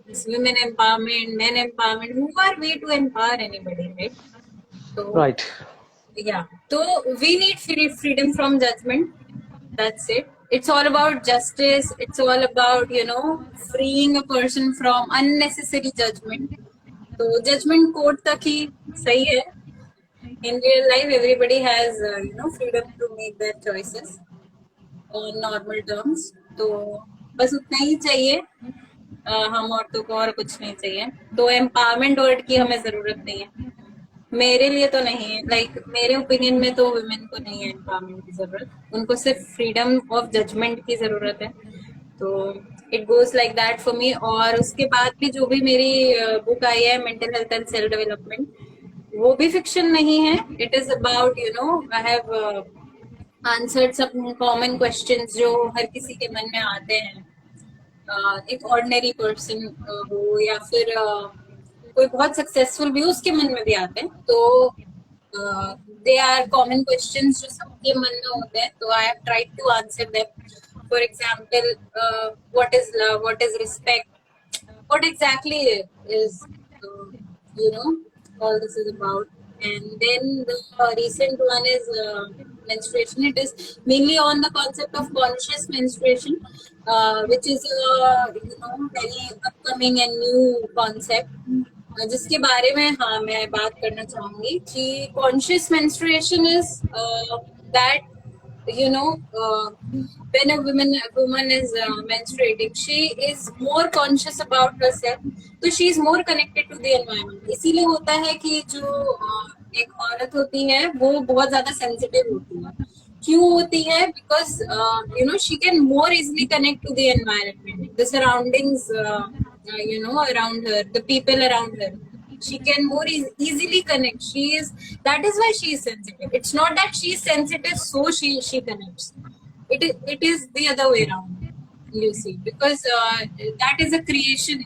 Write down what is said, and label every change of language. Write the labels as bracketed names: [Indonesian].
[English] This women empowerment, men empowerment. Who are we to empower anybody, right? So Right. yeah. So we need freedom from judgment. That's it. It's all about justice. It's all about you know freeing a person from unnecessary judgment. So judgment code [Hindi] तक ही सही है. [English] In real life, everybody has you know freedom to make their choices on normal terms. [Hindi] तो बस उतना ही चाहिए. हम औरतों को और कुछ नहीं चाहिए. तो empowerment वर्ड की हमें जरूरत नहीं है. मेरे लिए तो नहीं है. लाइक मेरे ओपिनियन में तो वुमेन को नहीं है एम्पावरमेंट की जरूरत. उनको सिर्फ फ्रीडम ऑफ जजमेंट की जरूरत है. तो [English] It goes like that for me. [Hindi] और उसके बाद भी जो भी मेरी बुक आई है mental health and self development, वो भी फिक्शन नहीं है. [English] it is about you know I have answered some common questions [Hindi] जो हर किसी के मन में आते हैं. एक ऑर्डिनरी पर्सन हो या फिर कोई बहुत सक्सेसफुल भी हो, उसके मन में भी आते हैं. तो [English] they are common questions [Hindi] जो सबके मन में होते हैं. [English] तो I have tried to answer them. For example, what is love? What is respect? What exactly is, you know, all this is about. And then the recent one is menstruation. It is mainly on the concept of conscious menstruation, which is you know very upcoming and new concept. [Hindi] जिसके बारे में हाँ मैं बात करना चाहूंगी कि [English] conscious menstruation is that you know when a woman is menstruating, she is more conscious about herself. तो she is more connected to the environment. [Hindi] इसीलिए होता है कि जो एक औरत होती है वो बहुत ज्यादा sensitive होती है. क्यों होती है? [English] Because you know she can more easily connect to the environment, the surroundings, you know around her, the people around her. She can more easily connect. That is why she is sensitive. It's not that she is sensitive so she connects. It is the other way around, you see, because that is a creation.